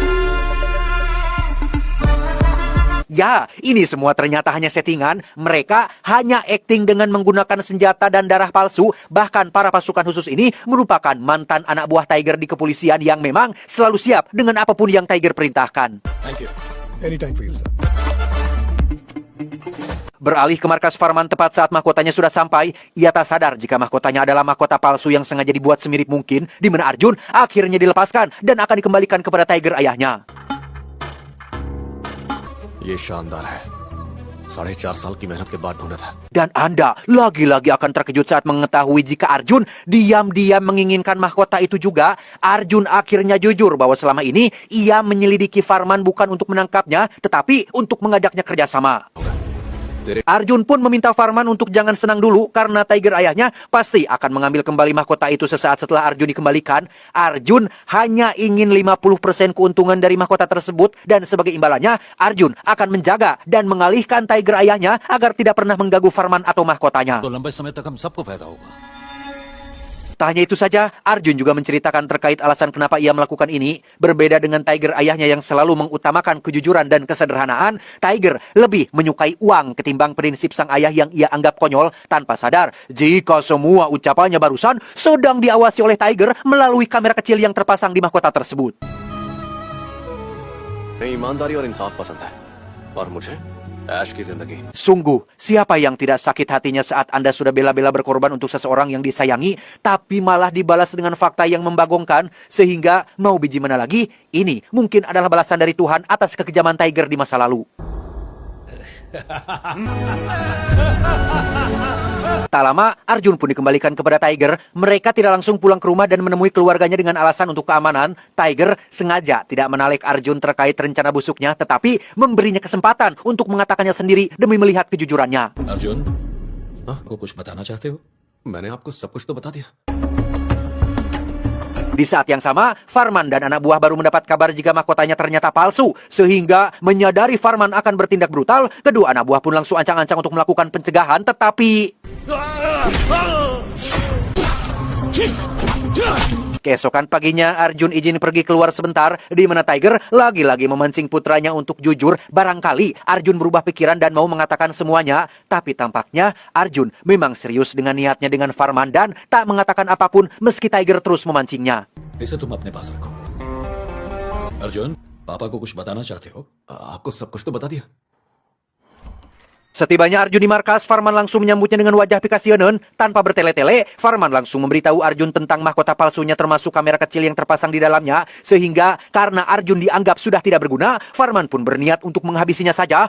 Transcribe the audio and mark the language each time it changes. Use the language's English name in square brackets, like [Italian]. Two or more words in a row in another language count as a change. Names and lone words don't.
[Indonesian] Ya, ini semua ternyata hanya settingan. Mereka hanya akting dengan menggunakan senjata dan darah palsu. Bahkan para pasukan khusus ini merupakan mantan anak buah Tiger di kepolisian yang memang selalu siap dengan apapun yang Tiger perintahkan. [English] Thank you. Anytime for you, sir. [Indonesian] Beralih ke markas Farman tepat saat mahkotanya sudah sampai, ia tak sadar jika mahkotanya adalah mahkota palsu yang sengaja dibuat semirip mungkin, di mana Arjun akhirnya dilepaskan dan akan dikembalikan kepada Tiger ayahnya. [Hindi] ये शानदार है. 4.5 साल की मेहनत के बाद ढूंढा था. [Indonesian] Dan Anda lagi-lagi akan terkejut saat mengetahui jika Arjun diam-diam menginginkan mahkota itu juga. Arjun akhirnya jujur bahwa selama ini ia menyelidiki Farman bukan untuk menangkapnya, tetapi untuk mengajaknya kerjasama. Arjun pun meminta Farman untuk jangan senang dulu karena Tiger ayahnya pasti akan mengambil kembali mahkota itu sesaat setelah Arjun dikembalikan. Arjun hanya ingin 50% keuntungan dari mahkota tersebut dan sebagai imbalannya Arjun akan menjaga dan mengalihkan Tiger ayahnya agar tidak pernah mengganggu Farman atau mahkotanya. [Hindi] तो लंबे समय तक हम सबको फायदा होगा [Indonesian] Tak hanya itu saja, Arjun juga menceritakan terkait alasan kenapa ia melakukan ini. Berbeda dengan Tiger ayahnya yang selalu mengutamakan kejujuran dan kesederhanaan, Tiger lebih menyukai uang ketimbang prinsip sang ayah yang ia anggap konyol, tanpa sadar jika semua ucapannya barusan sedang diawasi oleh Tiger melalui kamera kecil yang terpasang di mahkota tersebut. [Hindi] नहीं ईमानदारी और इंसाफ पसंद है और मुझे ऐश की जिंदगी [Indonesian] Sungguh, siapa yang tidak sakit hatinya saat Anda sudah bela-bela berkorban untuk seseorang yang disayangi, tapi malah dibalas dengan fakta yang membagongkan, sehingga mau biji mana lagi, ini mungkin adalah balasan dari Tuhan atas kekejaman Tiger di masa lalu. Tak lama, Arjun pun dikembalikan kepada Tiger. Mereka tidak langsung pulang ke rumah dan menemui keluarganya dengan alasan untuk keamanan. Tiger sengaja tidak menarik Arjun terkait rencana busuknya, tetapi memberinya kesempatan untuk mengatakannya sendiri demi melihat kejujurannya. [Hindi] अर्जुन आपको कुछ बताना चाहते हो मैंने आपको सब कुछ तो बता दिया [Indonesian] Di saat yang sama, Farman dan anak buah baru mendapat kabar jika mahkotanya ternyata palsu. Sehingga menyadari Farman akan bertindak brutal, kedua anak buah pun langsung ancang-ancang untuk melakukan pencegahan, tetapi keesokan paginya, Arjun izin pergi keluar sebentar, di mana Tiger lagi-lagi memancing putranya untuk jujur. Barangkali Arjun berubah pikiran dan mau mengatakan semuanya, tapi tampaknya Arjun memang serius dengan niatnya dengan Farman dan tak mengatakan apapun meski Tiger terus memancingnya. [Hindi] इसे तुम अपने पास रखो अर्जुन पापा को कुछ बताना चाहते हो आपको सब कुछ तो बता दिया [Indonesian] Setibanya Arjun di markas, Farman langsung menyambutnya dengan wajah pikasionen. Tanpa bertele-tele, Farman langsung memberitahu Arjun tentang mahkota palsunya termasuk kamera kecil yang terpasang di dalamnya. Sehingga karena Arjun dianggap sudah tidak berguna, Farman pun berniat untuk menghabisinya saja.